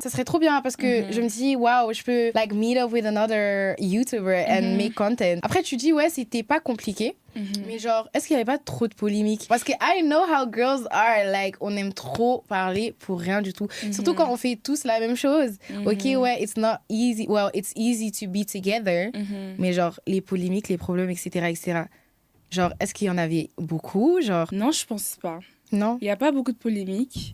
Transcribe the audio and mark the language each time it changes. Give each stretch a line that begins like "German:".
French: Ça serait trop bien parce que je me dis, waouh, je peux
English: like meet up with another YouTuber and make content.
French: Après, tu dis, ouais, c'était pas compliqué. Mais genre, est-ce qu'il y avait pas trop de polémiques? Parce que
English: I know how girls are. Like,
French: on aime trop parler pour rien du tout. Surtout quand on fait tous la même chose.
English: Ok, ouais, it's not easy. Well, it's easy to be together.
French: Mais genre, les polémiques, les problèmes, etc. Genre, est-ce qu'il y en avait beaucoup? Genre, Non, je pense pas. non? Il y a pas beaucoup de polémiques.